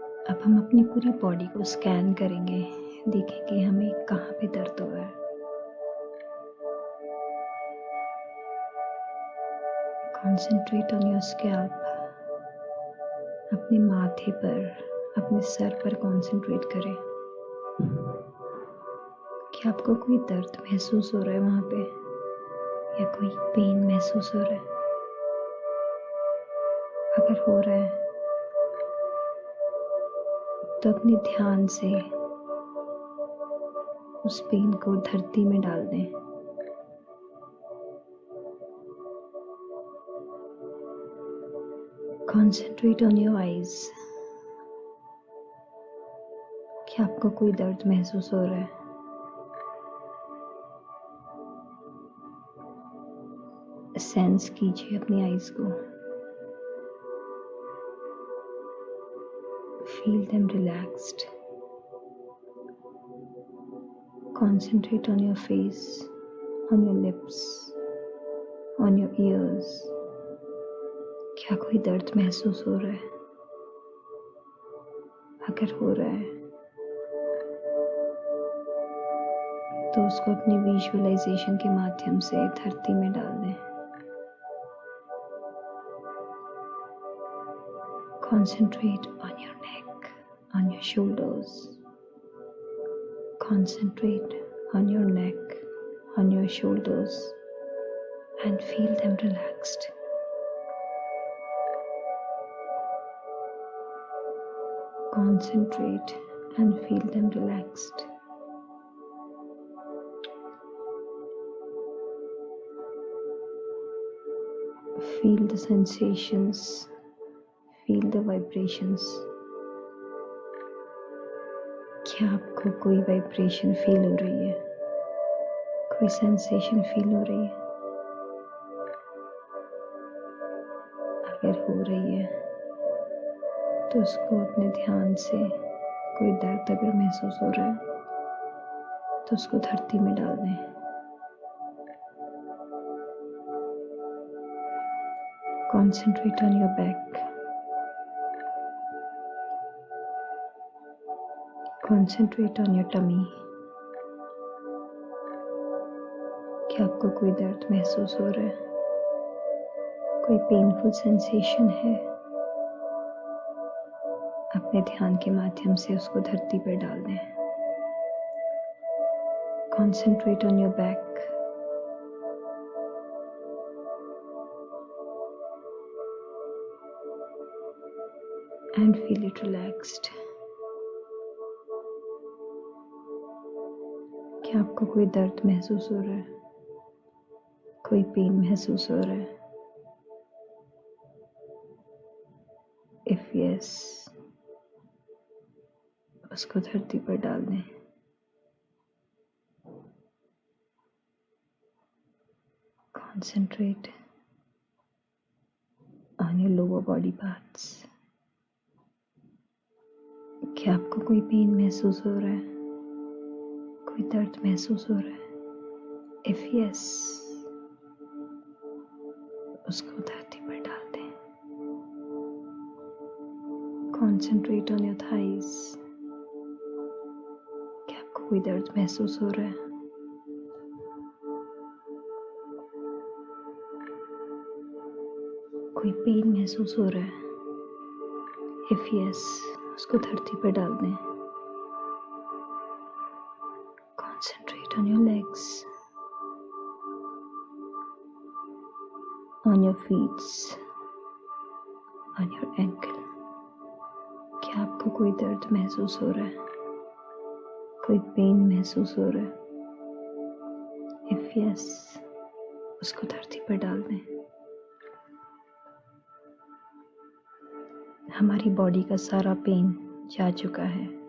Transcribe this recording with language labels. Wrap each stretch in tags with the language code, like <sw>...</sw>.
<hi>अब हम अपनी पूरी बॉडी को स्कैन करेंगे, देखेंगे हमें कहाँ पे दर्द हो रहा है।</hi> <en>Concentrate on your scalp.</en> <hi>अपने माथे पर, अपने सर पर कंसंट्रेट करें कि आपको कोई दर्द महसूस हो रहा है वहां पे, या कोई पेन महसूस हो रहा है। अगर हो रहा है तो अपने ध्यान से उस पेन को धरती में डाल दें।</hi> <en>Concentrate on your eyes</en> <hi>कि आपको कोई दर्द महसूस हो रहा है। सेंस कीजिए अपनी आईज को।</hi> <en>Feel them relaxed. Concentrate on your face, on your lips, on your ears.</en> <hi>क्या कोई दर्द महसूस हो रहा है? अगर हो रहा है तो उसको अपनी विजुअलाइजेशन के माध्यम से धरती में डाल दें।</hi> <en>Concentrate on your neck. on your shoulders. Concentrate on your neck, on your shoulders, and feel them relaxed. Concentrate and feel them relaxed. Feel the sensations, feel the vibrations.</en> <hi>क्या आपको कोई वाइब्रेशन फील हो रही है? कोई sensation feel हो रही है? अगर हो रही है तो उसको अपने ध्यान से, कोई दर्द अगर महसूस हो रहा है तो उसको धरती में डाल दें.</hi> <en>Concentrate on your back. Concentrate on your tummy.</en> <hi>क्या आपको कोई दर्द महसूस हो रहा है? कोई पेनफुल सेंसेशन है? अपने ध्यान के माध्यम से उसको धरती पर डाल दें.</hi> <en>Concentrate on your back. And feel it relaxed.</en> <hi>क्या आपको कोई दर्द महसूस हो रहा है? कोई पेन महसूस हो रहा है?</hi> <en>If yes,</en> <hi>उसको धरती पर डाल दें.</hi> <en>Concentrate on your lower body parts.</en> <hi>क्या आपको कोई पेन महसूस हो रहा है? कोई दर्द महसूस हो रहा है?</hi> <en>If yes,</en> <hi>उसको धरती पर डाल दें.</hi> <en>Concentrate on your thighs.</en> <hi>क्या आपको कोई दर्द महसूस हो रहा है? कोई पेन महसूस हो रहा है?</hi> <en>If yes,</en> <hi>उसको धरती पर डाल दें.</hi> <en>Concentrate on your legs, on your feet, on your ankle.</en> <hi>क्या आपको कोई दर्द महसूस हो रहा है? कोई पेन महसूस हो रहा है?</hi> <en>If yes,</en> <hi>उसको धरती पर डाल दें. हमारी बॉडी का सारा पेन जा चुका है.</hi>